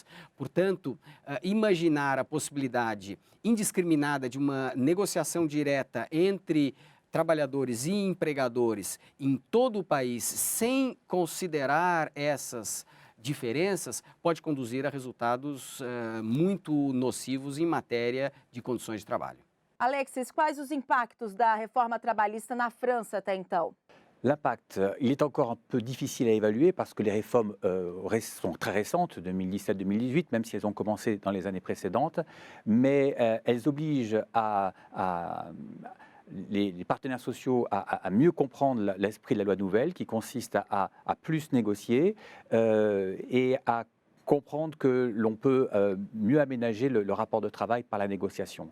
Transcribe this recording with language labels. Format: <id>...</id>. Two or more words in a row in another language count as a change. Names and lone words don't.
<pt>Portanto, imaginar a possibilidade indiscriminada de uma negociação direta entre trabalhadores e empregadores em todo o país, sem considerar essas diferenças, pode conduzir a resultados muito nocivos em matéria de condições de trabalho. Alexis, quais os impactos da reforma trabalhista na França até então?</pt> <fr>L'impact, il est encore un peu difficile à évaluer parce que les réformes sont très récentes, 2017-2018, même si elles ont commencé dans les années précédentes, mais elles obligent les partenaires sociaux à mieux comprendre l'esprit de la loi nouvelle qui consiste à plus négocier et à comprendre que l'on peut mieux aménager le rapport de travail par la négociation.</fr>